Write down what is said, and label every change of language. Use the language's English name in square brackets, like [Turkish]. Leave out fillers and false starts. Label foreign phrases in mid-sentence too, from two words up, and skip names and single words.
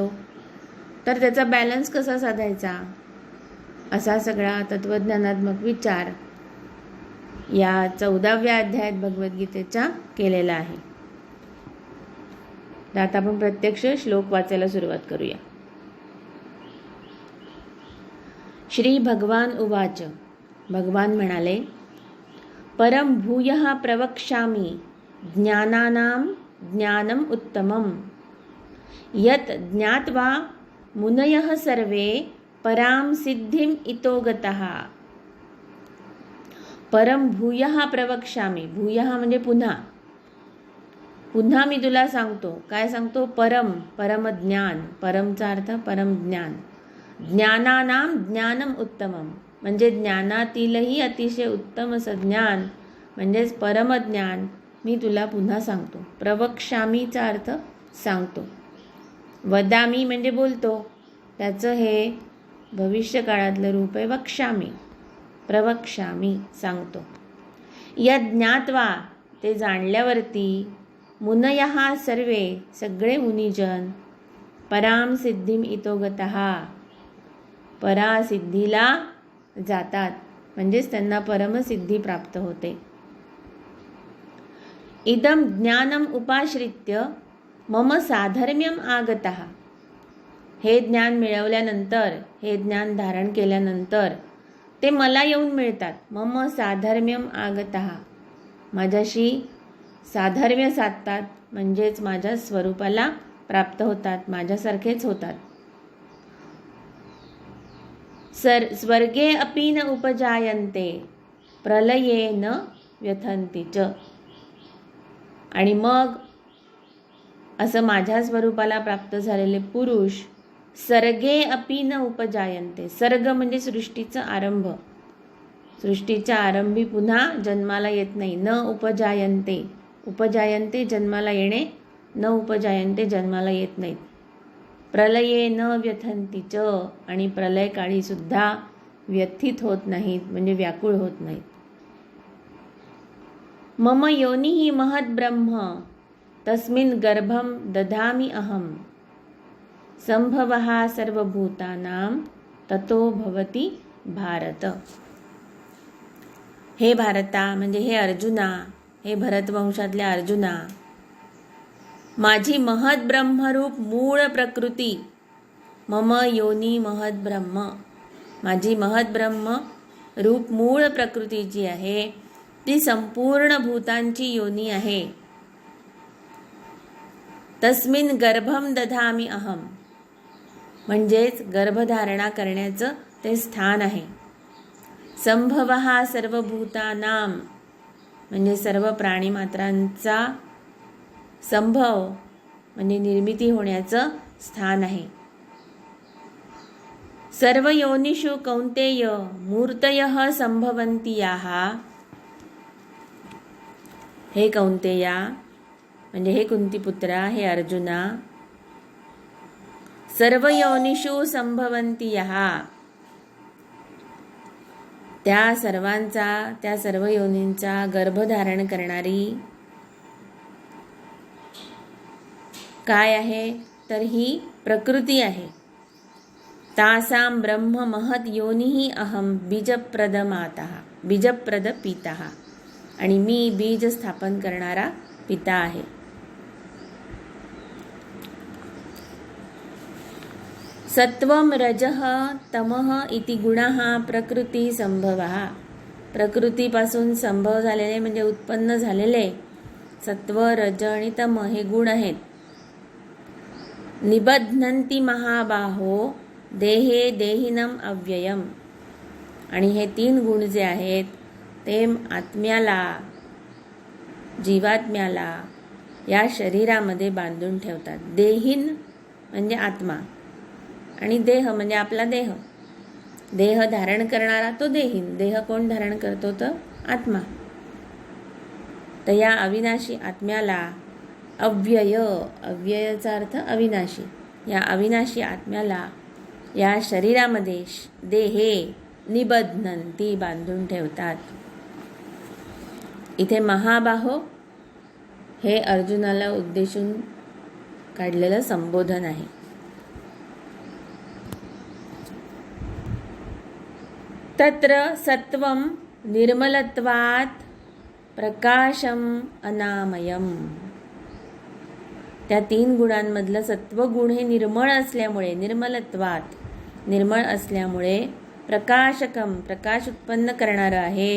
[Marathi] तर त्याचा बॅलन्स कसा साधायचा असा सगळा तत्त्वज्ञानात्मक विचार या 14व्या अध्यायात भगवद्गीतेच्या केलेला आहे. तर आता आपण प्रत्यक्ष श्लोक वाचायला सुरुवात करूया. [Sanskrit] श्री भगवान उवाच. [Marathi] भगवान म्हणाले, [Sanskrit] परम भूयः प्रवक्ष्यामि ज्ञानानां ज्ञानम उत्तमम यत् ज्ञात्वा मुनयः सर्वे पराम सिद्धिम इतो गतः. परम भूयः प्रवक्ष्यामि. [Marathi] भूयः म्हणजे पुन्हा. पुन्हा मी तुला सांगतो. काय सांगतो? परम, परम ज्ञान. परमचा अर्थ परम ज्ञान. [Sanskrit] ज्ञानानाम ज्ञानम उत्तमम [Marathi] म्हणजे ज्ञानातीलही अतिशय उत्तम असं ज्ञान म्हणजेच परमज्ञान मी तुला पुन्हा सांगतो. प्रवक्ष्यामीचा अर्थ सांगतो. वदामी म्हणजे बोलतो, त्याचं हे भविष्य काळातलं रूप आहे वक्ष्यामी. प्रवक्ष्यामी सांगतो. [Sanskrit] यत् ज्ञात्वा [Marathi] ते जाणल्यावरती [Sanskrit] मुनयः सर्वे [Marathi] सगळे मुनिजन [Sanskrit] पराम सिद्धिम इतो गतः [Marathi] परासिद्धीला जातात म्हणजेच त्यांना परमसिद्धी प्राप्त होते. [Sanskrit] इदम ज्ञानम उपाश्रित्य मम साधर्म्यम आगतः. [Marathi] हे ज्ञान मिळवल्यानंतर, हे ज्ञान धारण केल्यानंतर ते मला येऊन मिळतात. [Sanskrit] मम साधर्म्यम आगतः [Marathi] माझ्याशी साधर्म्य साधतात म्हणजेच माझ्या स्वरूपाला प्राप्त होतात, माझ्यासारखेच होतात. [Sanskrit] स्वर्गे अपि न उपजायन्ते प्रलये न व्यथन्ति च. [Marathi] आणि मग असं माझ्या स्वरूपाला प्राप्त झालेले पुरुष [Sanskrit] सर्गे अपि न उपजायन्ते. [Marathi] सर्ग म्हणजे सृष्टीचा आरंभ. सृष्टीच्या आरंभी पुन्हा जन्माला येत नाही. [Sanskrit] न उपजायन्ते. [Marathi] उपजायन्ते जन्माला येणे, [Sanskrit] न उपजायन्ते [Marathi] जन्माला येत नाहीत. [Sanskrit] प्रलये न व्यथन्ति च [Marathi] आणि प्रलयकाळी सुद्धा व्यथित होत नाहीत म्हणजे व्याकुळ होत नाहीत. [Sanskrit] मम योनिः महद् ब्रह्म तस्मिन् गर्भं दधामि अहम संभवः सर्वभूतानां ततो भवति भारत. [Marathi] हे भारता म्हणजे हे अर्जुना, हे भरतवंशातल्या अर्जुना, माझी महत ब्रह्मरूप मूळ प्रकृती [Sanskrit] मम योनी महत ब्रह्म. [Marathi] माझी महत ब्रह्म रूप मूळ प्रकृती जी आहे ती संपूर्ण भूतांची योनी आहे. [Sanskrit] तस्मिन् गर्भम दधामि अहम. [Marathi] म्हणजेच गर्भधारणा करण्याचं ते स्थान आहे. संभवः सर्वभूतानां म्हणजे सर्व प्राणीमात्रांचा संभव म्हणजे निर्मिती होण्याचं स्थान आहे. [Sanskrit] सर्व योनिषु कौंतेय मूर्तयः संभवन्ति याः. [Marathi] हे कौंतेया म्हणजे हे कुंतीपुत्रा, हे अर्जुना, [Sanskrit] सर्व योनिषु संभवन्ति याः, [Marathi] त्या सर्व योनींचा गर्भधारण करणारी काय आहे तर ही प्रकृती आहे. [Sanskrit] तासां ब्रह्म महत योनिः अहम बीजप्रद मातः बीजप्रद पितः. [Marathi] आणि मी बीज स्थापन करणारा पिता आहे. [Sanskrit] सत्वं रजः तमः इति गुणाः प्रकृती संभवः. [Marathi] प्रकृतीपासून संभव झालेले म्हणजे उत्पन्न झालेले सत्व, रज आणि तम हे गुण आहेत. [Sanskrit] निबध्नन्ति महाबाहो देहे देहिनम अव्ययम. [Marathi] आणि हे 3 गुण जे आहेत ते आत्म्याला, जीवात्म्याला या शरीरामध्ये बांधून ठेवतात. देहिन म्हणजे आत्मा आणि देह म्हणजे आपला देह. देह धारण करणारा तो देहीन. देह कोण धारण करतो तर आत्मा. तर या अविनाशी आत्म्याला अव्यय, अव्ययाचा अर्थ अविनाशी, या अविनाशी आत्म्याला या शरीरामध्ये [Sanskrit] देहे निबध्नन्ति [Marathi] बांधून ठेवतात. इथे महाबाहो हे अर्जुनाला उद्देशून काढलेलं संबोधन आहे. [Sanskrit] तत्र सत्वं निर्मलत्वात् प्रकाशम अनामयम. [Marathi] त्या 3 गुणांमधलं सत्वगुण हे निर्मळ असल्यामुळे, निर्मलत्वात निर्मळ असल्यामुळे प्रकाशकम प्रकाश उत्पन्न करणारं आहे.